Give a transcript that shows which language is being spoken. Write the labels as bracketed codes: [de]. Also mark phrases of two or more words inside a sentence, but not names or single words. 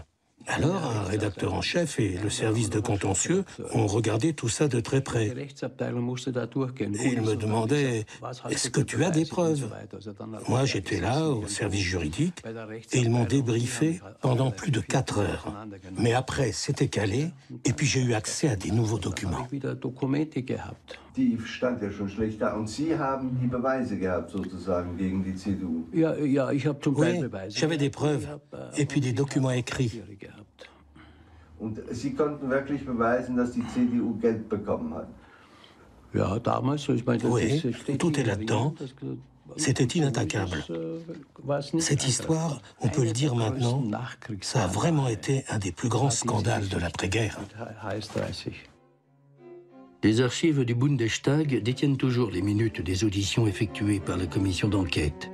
[fr] Alors, un rédacteur en chef et le service de contentieux ont regardé tout ça de très près. Et ils me demandaient « Est-ce que tu as des preuves ?» Moi, j'étais là, au service juridique, et ils m'ont débriefé pendant plus de 4 heures. Mais après, c'était calé, et puis j'ai eu accès à des nouveaux documents. [de] Die stand ja schon schlecht da. Und Sie haben die Beweise gehabt, sozusagen, gegen die CDU. [fr] Oui, j'avais des preuves, et puis des documents écrits. [de] Und Sie konnten wirklich beweisen, dass die CDU Geld bekommen hat? [fr] Oui, tout est là-dedans. C'était inattaquable. Cette histoire, on peut le dire maintenant, ça a vraiment été un des plus grands scandales de l'après-guerre. Les archives du Bundestag détiennent toujours les minutes des auditions effectuées par la commission d'enquête.